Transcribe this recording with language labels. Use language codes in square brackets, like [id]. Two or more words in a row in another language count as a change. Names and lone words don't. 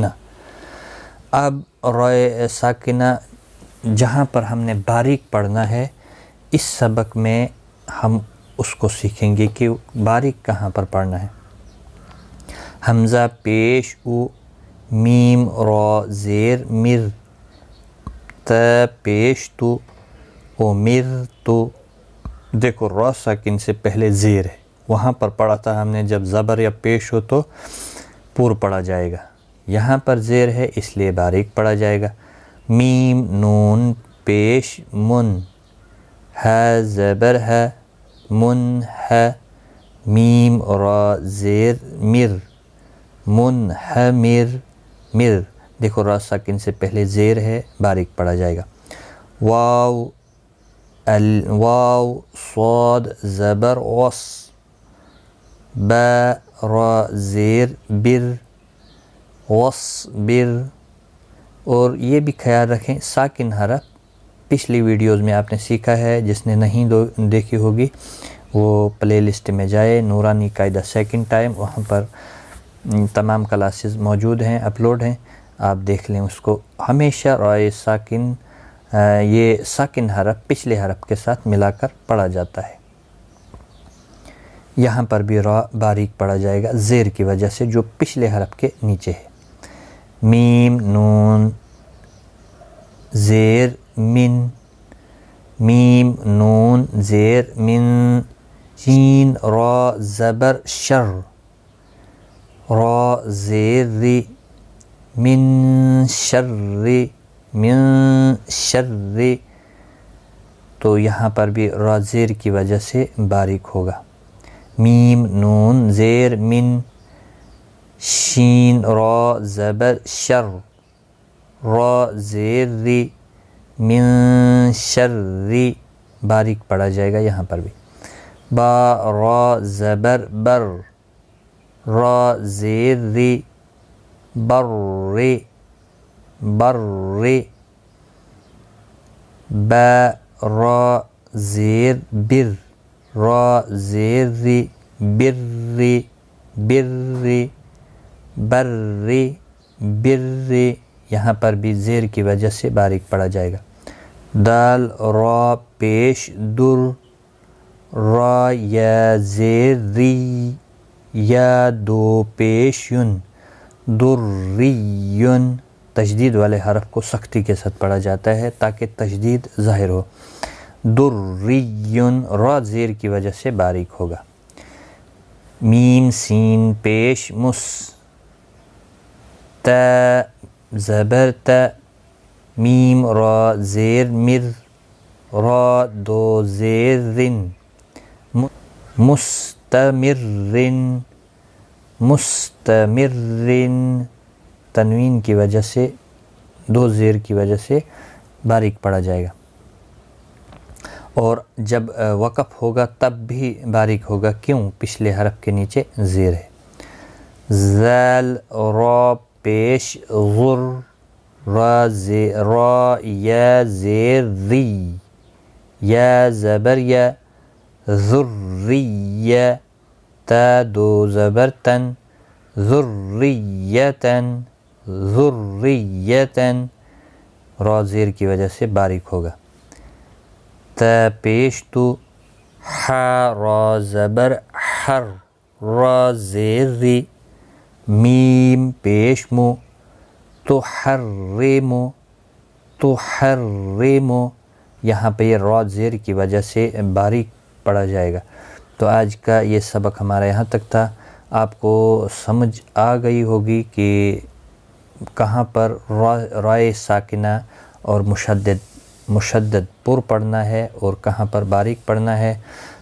[ur] اب رائے ساکنہ جہاں پر ہم نے باریک پڑھنا ہے، اس سبق میں ہم اس کو سیکھیں گے کہ باریک کہاں پر پڑھنا ہے۔ حمزہ پیش او، میم را زیر مر، ت پیش تو، او مر تو۔ دیکھو را ساکن سے پہلے زیر ہے، وہاں پر پڑھا تھا ہم نے جب زبر یا پیش ہو تو پر پڑھا جائے گا، یہاں پر زیر ہے اس لیے باریک پڑھا جائے گا۔ میم نون پیش من، ہے زبر ہے، من ہے، میم را زیر مر، من ہے مر، مر۔ دیکھو را ساکن سے پہلے زیر ہے، باریک پڑھا جائے گا۔ واو واو صاد زبر وص، با را زیر بر، وصبر۔ اور یہ بھی خیال رکھیں ساکن حرف پچھلی ویڈیوز میں آپ نے سیکھا ہے، جس نے نہیں دیکھی ہوگی وہ پلے لسٹ میں جائے، نورانی قاعدہ [en] second time, [ur] وہاں پر تمام کلاسز موجود ہیں، اپلوڈ ہیں، آپ دیکھ لیں اس کو۔ ہمیشہ رائے ساکن یہ ساکن حرف پچھلے حرف کے ساتھ ملا کر پڑھا جاتا ہے۔ یہاں پر بھی را باریک پڑھا جائے گا زیر کی وجہ سے جو پچھلے حرف کے نیچے ہے۔ میم نون زیر من، میم نون زیر من، شین را زبر شر، را زیر ری، من شر، من شر۔ تو یہاں پر بھی را زیر کی وجہ سے باریک ہوگا۔ میم نون زیر من، شین را زبر شر، را زیر ری، من شر، باریک پڑھا جائے گا یہاں پر بھی۔ با را زبر بر، را زیر ری، بر، بر۔ با را زیر بر، را زیر ری، بر، بر، بر، بر۔ یہاں پر بھی زیر کی وجہ سے باریک پڑھا جائے گا۔ دال را پیش در، را یا زیر ری، یا دو پیش یون، دریون۔ تشدید والے حرف کو سختی کے ساتھ پڑھا جاتا ہے تاکہ تشدید ظاہر ہو۔ دریون، را زیر کی وجہ سے باریک ہوگا۔ میم سین پیش مس، تا زبر تا، میم را زیر مر، را دو زیر رن، مستمرن، مستمرن۔ تنوین کی وجہ سے دو زیر کی وجہ سے باریک پڑھا جائے گا، اور جب وقف ہوگا تب بھی باریک ہوگا، کیوں؟ پچھلے حرف کے نیچے زیر ہے۔ ذال را پیش غر، را یا زیر ری، یا زبر یا، ذریہ، تا دو زبر تن، ذریتن، ذریتن۔ را زیر کی وجہ سے باریک ہوگا۔ تا پیش تو، حا را زبر حر، را زیر ری، میم پیش مو، تحرم، تحرم۔ یہاں پہ یہ را زیر کی وجہ سے باریک پڑھا جائے گا۔ تو آج کا یہ سبق ہمارا یہاں تک تھا۔ آپ کو سمجھ آ گئی ہوگی کہ کہاں پر رائے ساکنہ اور مشدد پر پڑھنا ہے اور کہاں پر باریک پڑھنا ہے۔